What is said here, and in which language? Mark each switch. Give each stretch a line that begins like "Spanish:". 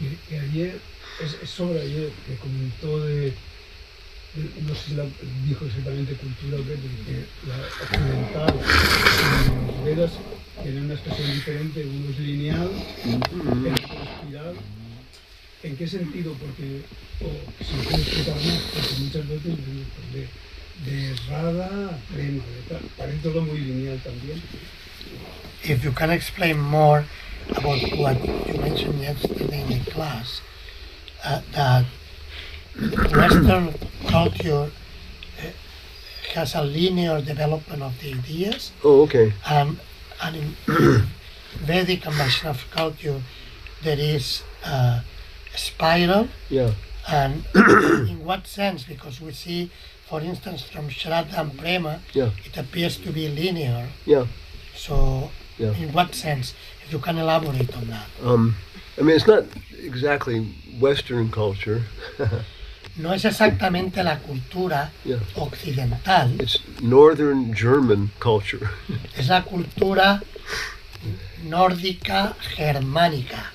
Spanish: Y ayer, es sobre ayer, que comentó no sé si dijo exactamente cultura o qué, de que la occidental y los Vedas tienen una expresión diferente, uno es lineal, el otro es espiral. ¿En qué sentido? Porque, si me puede explicar más, porque muchas veces de Radha a Prema, parece todo muy lineal también.
English: If you can explain more about what you mentioned yesterday in the class, that Western culture has a linear development of the ideas, Oh, okay. and in Vedic and Vaishnava culture there is a spiral. Yeah, And in what sense? Because we see, for instance, from Shraddha and Prema, Yeah. it appears to be linear. yeah. So, Yeah. in what sense? If you can elaborate on that. I mean, it's not exactly Western culture.
Spanish: No es exactamente la cultura
English: Yeah.
Spanish: occidental,
English: It's Northern German culture.
Spanish: es la cultura nórdica germánica.